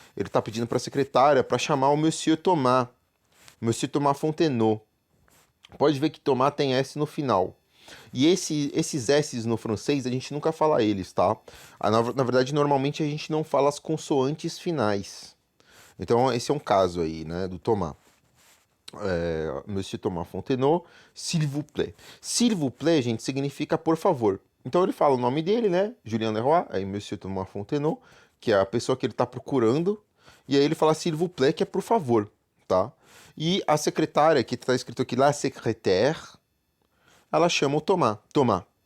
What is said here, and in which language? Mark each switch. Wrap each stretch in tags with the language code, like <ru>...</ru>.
<pt>Ele tá pedindo para a secretária para chamar o Monsieur Thomas. Monsieur Thomas Fontenot. Pode ver que Thomas tem S no final. E esses S's no francês, a gente nunca fala eles, tá? Na verdade, normalmente a gente não fala as consoantes finais. Então, esse é um caso aí, né, do Thomas.</pt> <fr>Monsieur Thomas Fontenot, s'il vous plaît. S'il vous plaît,</fr> <pt>gente, significa por favor. Então, ele fala o nome dele, né, Julien Leroy, aí Monsieur Thomas Fontenot, que é a pessoa que ele tá procurando. E aí ele fala</pt> <fr>s'il vous plaît,</fr> <pt>que é por favor, tá? E a secretária, que tá escrito aqui,</pt> <fr>la secrétaire,</fr> <pt>ela chama o Thomas. Thomas.</pt>